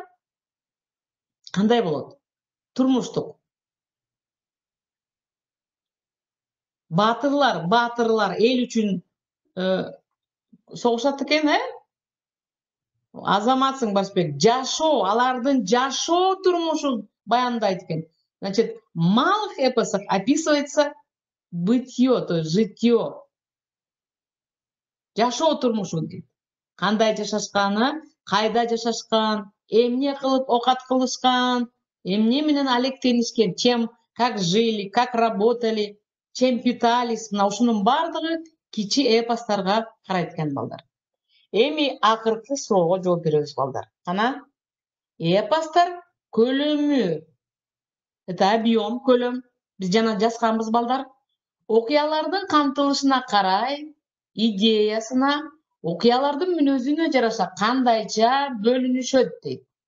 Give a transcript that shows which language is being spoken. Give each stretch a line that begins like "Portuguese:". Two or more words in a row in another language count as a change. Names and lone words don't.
Kyrgyz: Кандай болот? Турмуштук. Батырлар эл үчүн согушат экен, Азаматсың, Барсбек, жашоо, алардын жашоо турмушун баяндайт экен.
Russian: Значит, в малых эпосах описывается бытие, то есть житье.
Kyrgyz: Жашоо турмушу дейт. Кандай жашашканы, кайда жашашкан, эмне кылып окат кылышкан, эмне менен алектенишкен,
Russian: как жили, как работали, чем питались.
Kyrgyz: Мына ушунун баардыгы кичи эпосторго карайт экен, балдар. Эми акыркы суроого жооп беребиз, балдар. Кана? Эпостор көлөмү.
Russian: Это объем, көлөм.
Kyrgyz: Биз жана жазганбыз, балдар. Окуялардын камтылышына карай, идеясына, окуялардын мүнөзүнө жараша кандайча бөлүнүшөт дейт.